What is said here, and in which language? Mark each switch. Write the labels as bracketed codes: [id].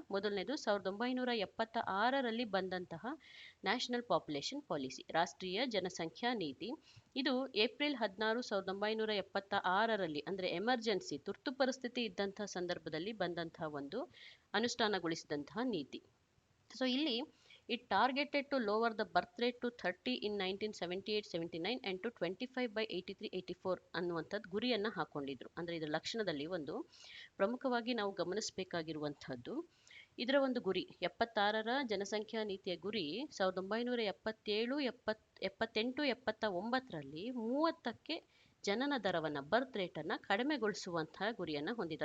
[kn] ಮೊದಲನೇದು 1976ರಲ್ಲಿ ಬಂದಂತಹ national population policy, ರಾಷ್ಟ್ರೀಯ ಜನಸಂಖ್ಯಾ ನೀತಿ. ಇದು ಏಪ್ರಿಲ್ 16, 1976ರಲ್ಲಿ ಅಂದರೆ ಎಮರ್ಜೆನ್ಸಿ, ತುರ್ತು ಪರಿಸ್ಥಿತಿ ಇದ್ದಂತಹ ಸಂದರ್ಭದಲ್ಲಿ ಬಂದಂತಹ ಒಂದು ಅನುಷ್ಠಾನಗೊಳಿಸಿದಂತಹ ನೀತಿ. ಸೊ ಇಲ್ಲಿ [en] it targeted to lower the birth rate to 30 in 1978-79 and to 25 by 83-84 [kn] ಅನ್ನುವಂಥದ್ದು ಗುರಿಯನ್ನು ಹಾಕೊಂಡಿದ್ರು. ಅಂದರೆ ಇದರ ಲಕ್ಷಣದಲ್ಲಿ ಒಂದು ಪ್ರಮುಖವಾಗಿ ನಾವು ಗಮನಿಸಬೇಕಾಗಿರುವಂಥದ್ದು ಇದರ ಒಂದು ಗುರಿ 76ರ ಜನಸಂಖ್ಯಾ ನೀತಿಯ ಗುರಿ 1977, 78, 79ರಲ್ಲಿ 30ಕ್ಕೆ ಜನನ ದರವನ್ನು ಬರ್ತ್ ರೇಟನ್ನು ಕಡಿಮೆಗೊಳಿಸುವಂತಹ ಗುರಿಯನ್ನು ಹೊಂದಿದೆ.